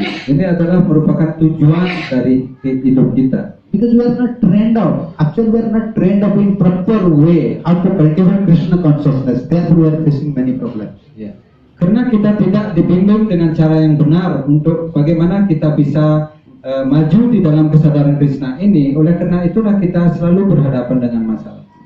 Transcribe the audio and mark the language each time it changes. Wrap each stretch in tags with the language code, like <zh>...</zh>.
<id>ini adalah merupakan tujuan dari hidup kita.</id> <en>Because we are not trained up. Actually, we are not trained up in proper way how to cultivate Krishna consciousness. Therefore, we are facing many problems.</en> <id>Ya. Karena kita tidak dibimbing dengan cara yang benar untuk bagaimana kita bisa maju di dalam kesadaran Krishna ini. Oleh karena itulah kita selalu berhadapan dengan masalah.</id>